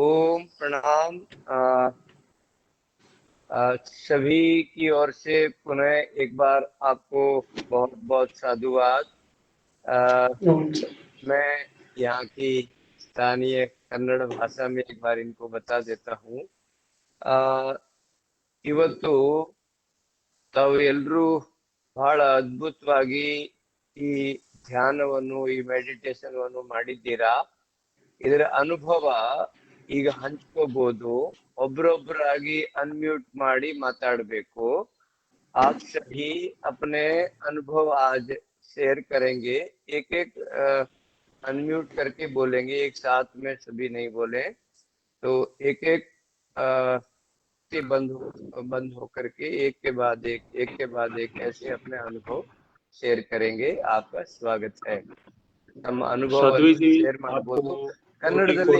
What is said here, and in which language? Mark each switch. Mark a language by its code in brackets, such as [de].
[hi] ओम प्रणाम। सभी की ओर से पुनः एक बार आपको बहुत बहुत साधुवाद। मैं यहाँ की स्थानीय कन्नड़ भाषा में एक बार इनको बता देता हूँ। [kn] ಇವತ್ತು ತಾವು ಎಲ್ಲರೂ ಬಹಳ ಅದ್ಭುತವಾಗಿ ಈ ಧ್ಯಾನವನ್ನು, ಈ ಮೆಡಿಟೇಷನ್ ಅನ್ನು ಮಾಡಿದ್ದೀರಾ. ಇದರ ಅನುಭವ ಈಗ ಹಂಚ್ಕೋಬಹುದು. ಒಬ್ರೊಬ್ರಾಗಿ ಅನ್ಮ್ಯೂಟ್ ಮಾಡಿ ಮಾತಾಡಬೇಕು. [hi] आप सभी अपने अनुभव आज शेयर करेंगे, एक एक अनम्यूट करके बोलेंगे, एक साथ में सभी नहीं बोले तो एक एक से बंद होकर के एक के बाद एक ऐसे अपने अनुभव शेयर करेंगे. आपका स्वागत है. [kn] ನಮ್ಮ ಅನುಭವವನ್ನು ಶೇರ್ ಮಾಡಬಹುದು ಕನ್ನಡದಲ್ಲಿ.